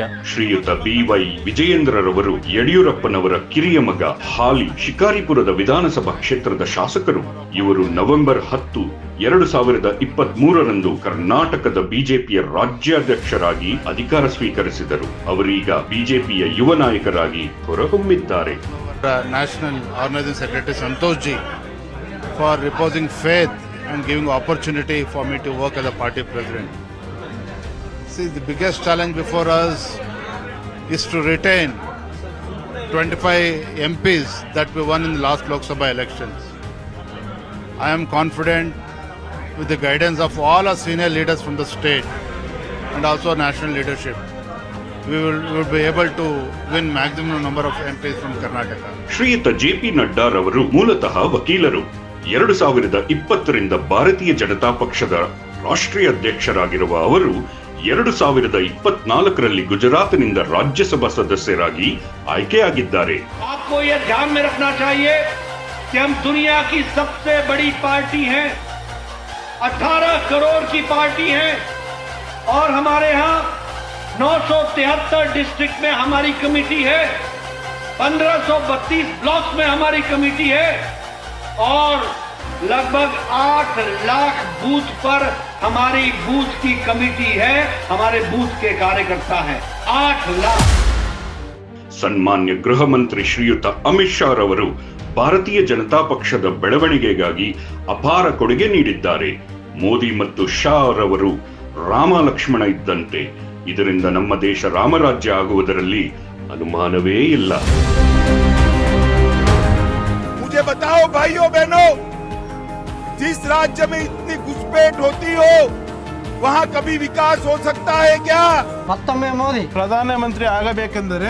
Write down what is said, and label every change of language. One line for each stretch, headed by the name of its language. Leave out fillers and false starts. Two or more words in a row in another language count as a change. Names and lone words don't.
Kannada: ಶ್ರೀಯುತ BY ವಿಜಯೇಂದ್ರರವರು ಯಡಿಯೂರಪ್ಪನವರ ಕಿರಿಯ ಮಗ, ಹಾಲಿ ಶಿಕಾರಿಪುರದ ವಿಧಾನಸಭಾ ಕ್ಷೇತ್ರದ ಶಾಸಕರು. ಇವರು ನವೆಂಬರ್ 10, 2023ರಂದು ಕರ್ನಾಟಕದ ಬಿಜೆಪಿಯ ರಾಜ್ಯಾಧ್ಯಕ್ಷರಾಗಿ ಅಧಿಕಾರ ಸ್ವೀಕರಿಸಿದರು. ಅವರೀಗ ಬಿಜೆಪಿಯ ಯುವ ನಾಯಕರಾಗಿ ಹೊರಹೊಮ್ಮಿದ್ದಾರೆ.
English: National Organising Secretary ಸಂತೋಷ್ ಜಿ for reposing faith and giving opportunity for me to work as a party president. See, the biggest challenge before us is to retain 25 MPs that we won in the last Lok Sabha elections. I am confident with the guidance of all our senior leaders from the state and also national leadership, we will be able to win maximum number of MPs from Karnataka.
Kannada: ಶ್ರೀಯುತ JP ನಡ್ಡಾರವರು ಮೂಲತಃ ವಕೀಲರು. 2020ರಿಂದ ಭಾರತೀಯ ಜನತಾ ಪಕ್ಷದ ರಾಷ್ಟ್ರೀಯ ಅಧ್ಯಕ್ಷರಾಗಿರುವ ಅವರು 2024ರಲ್ಲಿ ಗುಜರಾತ್ನಿಂದ ರಾಜ್ಯಸಭಾ ಸದಸ್ಯರಾಗಿ ಆಯ್ಕೆಯಾಗಿದ್ದಾರೆ.
Hindi: आपको ये ध्यान में रखना चाहिए कि हम दुनिया की सबसे बड़ी पार्टी हैं, 18 करोड़ की पार्टी है और हमारे यहाँ 973 डिस्ट्रिक्ट में हमारी कमेटी है, 1532 ब्लॉक्स में हमारी कमेटी है और लगभग 8 लाख बूथ पर हमारी बूथ की कमेटी है, हमारे बूथ के कार्यकर्ता हैं. 8 लाख.
Kannada: ಸನ್ಮಾನ್ಯ ಗೃಹ ಮಂತ್ರಿ ಶ್ರೀಯುತ ಅಮಿತ್ ಶಾ ರವರು ಭಾರತೀಯ ಜನತಾ ಪಕ್ಷದ ಬೆಳವಣಿಗೆಗಾಗಿ ಅಪಾರ ಕೊಡುಗೆ ನೀಡಿದ್ದಾರೆ. ಮೋದಿ ಮತ್ತು ಶಾ ರವರು ರಾಮ ಲಕ್ಷ್ಮಣ ಇದ್ದಂತೆ. ಇದರಿಂದ ನಮ್ಮ ದೇಶ ರಾಮರಾಜ್ಯ ಆಗುವುದರಲ್ಲಿ ಅನುಮಾನವೇ ಇಲ್ಲ.
Hindi: मुझे बताओ भाइयों बहनों, जिस राज्य में इतनी घुसपैठ होती हो वहाँ कभी विकास हो सकता है क्या?
Kannada: ಮತ್ತೊಮ್ಮೆ ಮೋದಿ ಪ್ರಧಾನಮಂತ್ರಿ ಆಗಬೇಕೆಂದರೆ